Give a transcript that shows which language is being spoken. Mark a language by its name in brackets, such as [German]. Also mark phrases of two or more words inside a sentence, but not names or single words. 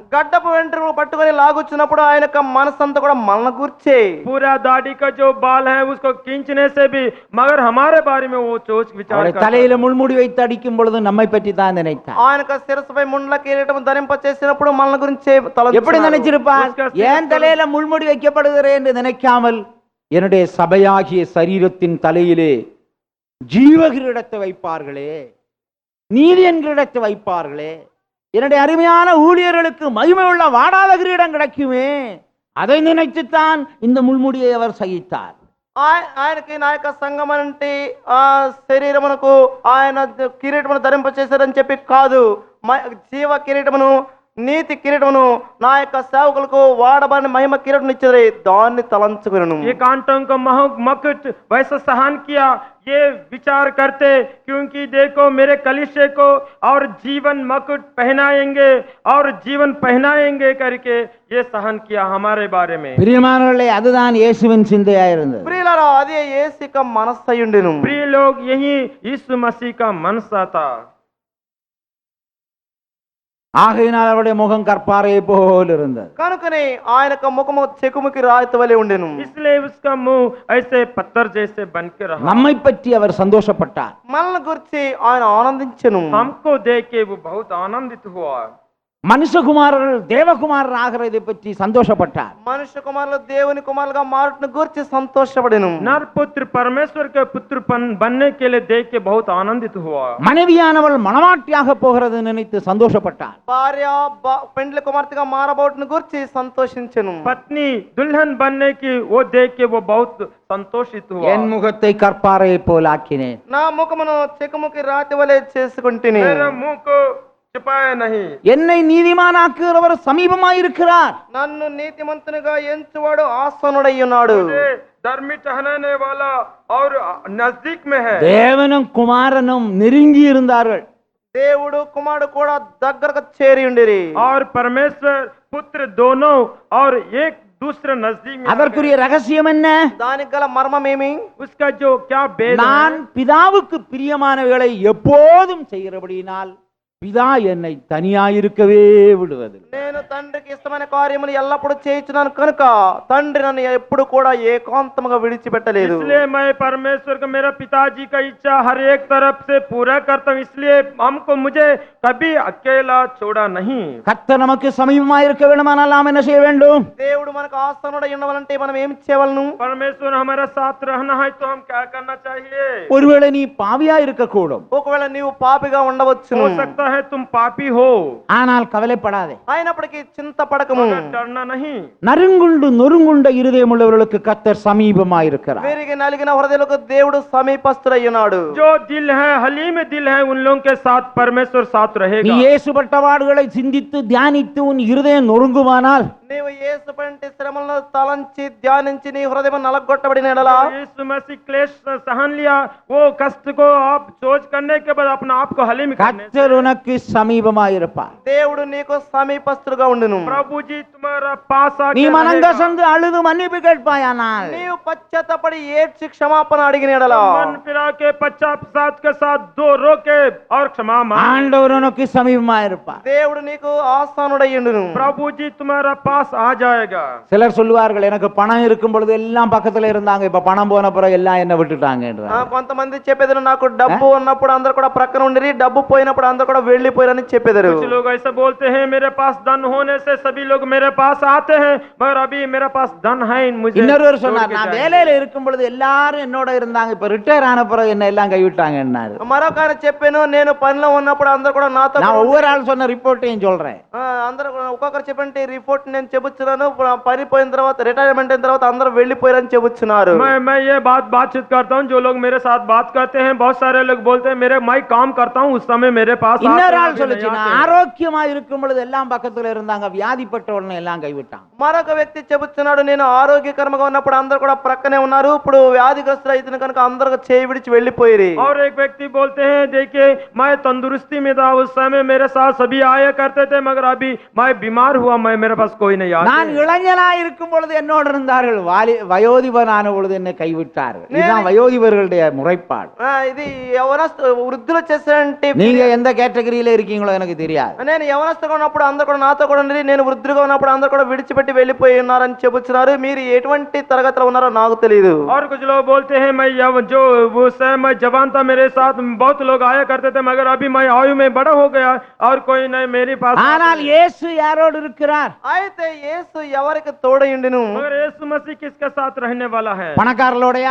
[Telugu] గడ్డపు వెంట్రుకలు పట్టుకొని లాగుచున్నప్పుడు ఆయన యొక్క మనసంతా కూడా మనల్ని గుర్చే. [Hindi] पूरा दाढ़ी का जो बाल है उसको खींचने से भी, मगर हमारे बारे में वो सोच विचार [Tamil] அவருடைய [Hindi] करता है. [Tamil] தலையில முள்முடி வைத்து அடிக்கும் பொழுது நம்மை பற்றி தான் நினைத்தான். [Telugu] ఆయన యొక్క శిరస్సుపై ముండ్ల కిరీటం ధరింప చేసినప్పుడు మనల్ని గురించి [Tamil] எப்படி நினைச்சிருப்பார்? ஏன் தலையில முள்முடி வைக்கப்படுகிறேன் என்று நினைக்காமல், என்னுடைய சபையாகிய சரீரத்தின் தலையிலே ஜீவ கிரீடத்தை வைப்பார்களே, நீதி என்கிற இடத்தை வைப்பார்களே, என்னுடைய அருமையான ஊழியர்களுக்கு மகிமை உள்ள வாடாத கிரீடம் கிடைக்குமே, அதை நினைத்துத்தான் இந்த முள்முடியை அவர் சகித்தார். [Telugu] ఆయనకి నా యొక్క సంఘం అంటే ఆ శరీరమునకు ఆయన కిరీటమును ధరింప చేశారని చెప్పి కాదు, జీవ కిరీటమును, నీతి కిరీటమును నా యొక్క సేవకులకు వాడబడిన మహిమ కిరీటం ఇచ్చారు, దాన్ని తలంచుకును. [Hindi] ये कांटों को मकुट वैसा सहन किया, ये विचार करते, क्योंकि देखो मेरे कलीसिया को और जीवन मकुट पहनाएंगे और जीवन पहनाएंगे करके ये सहन किया हमारे बारे में. [Tamil] பிரியமானவர்களே, அதுதான் இயேசுவின் சிந்தையா இருந்தது. [Telugu] ప్రియులారా, అదే యేసు యొక్క మనస్సయుండెను. [Hindi] प्रिय लोग, यही यीशु मसीह का मनसा था. [Tamil] ஆகையினால் அவருடைய முகம் கற்பாறையை போல் இருந்தது. [Telugu] కనుకనే ఆయన యొక్క ముఖము చెకుముకి రాయిత వలె ఉండెను. [Hindi] इसलिए उसका मुंह ऐसे पत्थर जैसे बन के रहा. [Tamil] நம்மை பற்றி அவர் சந்தோஷப்பட்டார். [Telugu] మనల్ని గురించి ఆయన ఆనందించెను. [Hindi] हमको देख के वो बहुत आनंदित हुआ. [Tamil] மனுஷகுமாரர்கள் தேவகுமாரர் ஆகிறதை பற்றி சந்தோஷப்பட்டார். [Telugu] మనుష్య కుమారులు దేవుని కుమారులుగా మారుటను గురించి సంతోషపడెను. [Hindi] नर पुत्र परमेश्वर के पुत्र बनने के लिए देख के बहुत आनंदित हुआ. [Tamil] மனைவியானவள் மணவாட்டியாக போகிறது நினைத்து சந்தோஷப்பட்டார். [Telugu] భార్య పెండ్లి కుమార్తెగా మారబోటును గురించి సంతోషించెను. [Hindi] पत्नी दुल्हन बनने की वो देख के वो बहुत संतोषित हुआ. [Tamil] என் முகத்தை கற்பாறையை போல் ஆக்கினேன். [Telugu] నా ముఖమును చెకుముకి రాతి వలె చేసుకుంటుని. [Hindi] मेरा मुंह को छिपाया नहीं. [Tamil] என்னை நீதிமானாக்குகிறவர் சமீபமாயிருக்கிறார். [Telugu] నన్ను నీతిమంతునిగా ఎంచువాడు ఆసనుడై ఉన్నాడు. [Hindi] मुझे धर्मी ठहराने वाला और नजदीक में है. [Tamil] தேவனும் குமாரனும் நெருங்கி இருந்தார்கள். [Telugu] దేవుడు కుమారుడు కూడా దగ్గరకు చేరి ఉండిరి. [Hindi] और परमेश्वर पुत्र दोनों और एक दूसरे नजदीक में. [Tamil] அதற்குரிய ரகசியம் என்ன? [Telugu] దానికి గల మర్మం ఏమి? [Hindi] उसका जो क्या भेद [Tamil] நான் [Hindi] है? [Tamil] பிதாவுக்கு பிரியமானவைகளை எப்போதும் செய்கிறபடியினால் பிதா என்னை தனியாயிருக்கவே விடுவது. [Telugu] నేను తండ్రికి ఇష్టమైన కార్యములు ఎల్లప్పుడూ చేయించున్నాను కనుక తండ్రి నన్ను ఎప్పుడు కూడా ఏకాంతముగా విడిచిపెట్టలేదు. [Hindi] इसलिए मैं परमेश्वर को, मेरा पिताजी का इच्छा हर एक तरफ से पूरा करता हूँ. इसलिए मुझे कभी अकेला छोड़ा नहीं. [Tamil] கர்த்தர் நமக்கு சமீபமாயிருக்க வேண்டுமானால் நாம் என்ன செய்ய வேண்டும்? [Telugu] దేవుడు మనకు ఆసనుడై ఉండవాలంటే మనం ఏం చేయవలను? [Hindi] परमेश्वर हमारा साथ रहना है तो हम क्या करना चाहिए? [Tamil] ஒருவேளை நீ பாவியா இருக்கக்கூடும், [Telugu] ఒకవేళ నీవు పాపిగా ఉండవచ్చును. [Hindi] हो सकता है तुम पापी हो, [Tamil] ஆனால் கவலைப்படாதே. [Telugu] అయినప్పటికీ అయినప్పటికీ చింతపడకము. [Hindi] मगर डरना नहीं। [Tamil] நறுங்குண்டு நொறுங்குண்ட இருதயமுள்ளவர்களுக்கு கர்த்தர் சமீபமாயிருக்கிறார். [Telugu] విరిగి నలిగిన హృదయాలకు దేవుడు సమీపస్తుడై ఉన్నాడు. [Hindi] जो दिल है, हलीम दिल है, उन लोगों के साथ परमेश्वर साथ [Tamil] நீ [Hindi] रहेगा। [Tamil] இயேசு பட்டபாடுகளை சிந்தித்து தியானித்து உன் இருதயம் நொறுங்குமானால் [Telugu] నీవు యేసు పంటి శ్రమలను తలంచి ధ్యానించి నీ హృదయం నలగొట్టబడిన ఎడల [Hindi] यीशु मसीह क्लेश सहन लिया, वो कष्ट को आप सोच करने के बाद अपना आप को हलीम करने से [Tamil] கர்த்தர் உனக்கு சமீபமாயிருப்பார். [Telugu] దేవుడు నీకు సమీపస్తుడుగా ఉండును. [Hindi] प्रभु जी तुम्हारा पास [Tamil] நீ [Hindi] आके [Tamil] மனம் [Hindi] रहेगा। [Tamil] கசந்து அழுது மன்னிப்பு கேட்பாயானால் [Telugu] నీవు పశ్చాత్తపడి ఏడ్చి క్షమాపణ అడిగిన ఎడల [Hindi] मन फिरा के पश्चाताप के साथ दो रोके और क्षमा मांगे। [Tamil] ஆண்டவர் உனக்கு சமீபமாயிருப்பார். [Telugu] దేవుడు నీకు ఆస్థానుడై ఉండును. [Hindi] प्रभु जी तुम्हारा पास आ जाएगा। [Tamil] சிலர் சொல்லுவார்கள் எனக்கு பணம் இருக்கும் பொழுது எல்லாம் பக்கத்துல இருந்தாங்க, இப்ப பணம் போன பிறகு எல்லாம் என்ன விட்டுட்டாங்க என்றார். [Telugu] కొంతమంది చెప్పేదారు నాకు డబ్బు ఉన్నప్పుడు అందరు కూడా ప్రక్కన ఉండిరి, డబ్బు పోయినప్పుడు అందరు కూడా వెళ్ళిపోయారని చెప్పేదారు. [Hindi] कुछ लोग ऐसे बोलते हैं मेरे पास धन होने से सभी लोग मेरे पास आते हैं, मगर अभी मेरे पास धन है मुझे [Tamil] இன்னொருவர் [Hindi] छोड़ [Tamil] சொன்னார் [Hindi] के [Tamil] நான் [Hindi] जाएंगे। [Tamil] வேலையில இருக்கும் பொழுது எல்லாரும் என்னோட இருந்தாங்க, இப்ப ரிட்டையர் ஆன பிறகு என்ன எல்லாம் கைவிட்டாங்க என்னாரு. [Telugu] మరొక ఆయన చెప్పాను నేను పనిలో ఉన్నప్పుడు అందరు కూడా నాతో [Tamil] நான் ஒவ்வொரு ஆள் சொன்ன ரிப்போர்ட்டையும் சொல்றேன். [Telugu] అందరూ కూడా ఒక్కొక్కరు చెప్పండి రిపోర్ట్ నేను చెబుతున్నాను. పని పోయిన తర్వాత రిటైర్మెంట్ అయిన తర్వాత అందరూ వెళ్ళిపోయారని చెబుతున్నారు. [Hindi] मैं ये बातचीत करता हूँ, जो लोग मेरे साथ बात करते हैं, बहुत सारे लोग बोलते हैं मेरे मैं काम करता हूँ उस समय मेरे पास आते [Tamil] இன்னொரு [Hindi] हैं, [Tamil] ஆள் [Hindi] अभी [Tamil] சொல்லுச்சு [Hindi] नहीं [Tamil] நான் [Hindi] आते हैं। [Tamil] ஆரோக்கியமா இருக்கும் பொழுது எல்லாம் பக்கத்துல இருந்தாங்க, வியாதிப்பட்ட உடனே எல்லாம் கைவிட்டாங்க. [Telugu] మరొక వ్యక్తి చెబుతున్నాడు నేను ఆరోగ్యకరంగా ఉన్నప్పుడు అందరు కూడా ప్రక్కనే ఉన్నారు, ఇప్పుడు వ్యాధిగ్రస్తులు అయితే కనుక అందరూ చేయి విడిచి వెళ్ళిపోయి. [Hindi] और एक व्यक्ति बोलते हैं देखिए मैं तंदुरुस्ती में था उस समय मेरे साथ सभी आया करते थे, मगर अभी मैं बीमार हुआ, मैं मेरे पास कोई नहीं [Tamil] நான் [Hindi] आता। [Tamil] இளைஞனா இருக்கும் பொழுது என்னோட இருந்தார்கள், வயோதிபனான பொழுது என்னை கைவிட்டார்கள். இதுதான் வயோதிபர்களுடைய முறைப்பாடு. [Telugu] ఇది యవనస్తు వృద్ధులు చేసేంటి. [Tamil] நீங்க எந்த கேட்டகரியில இருக்கீங்களோ எனக்கு தெரியாது. [Telugu] నేను యవనస్తుగా ఉన్నప్పుడు అందరు కూడా నాతో కూడా ఉండి, నేను వృద్ధులుగా ఉన్నప్పుడు అందరు కూడా విడిచిపెట్టి వెళ్ళిపోయి ఉన్నారని చెబుతున్నారు. మీరు ఎటువంటి తరగతిలో ఉన్నారో నాకు తెలియదు. [Hindi] और कुछ लोग बोलते हैं मैं जो उस समय मैं जवान था मेरे साथ बहुत लोग आया करते थे, मगर अभी मैं आयु में बड़ा हो गया और कोई नहीं मेरे पास। [Tamil] ஆனால் இயேசு யாரோடு இருக்கிறார்? [Telugu] అయితే యేసు ఎవరికి తోడయుండును? [Hindi] मगर यीशु मसीह किसके साथ रहने वाला है? [Tamil] பணக்காரர்களோடயா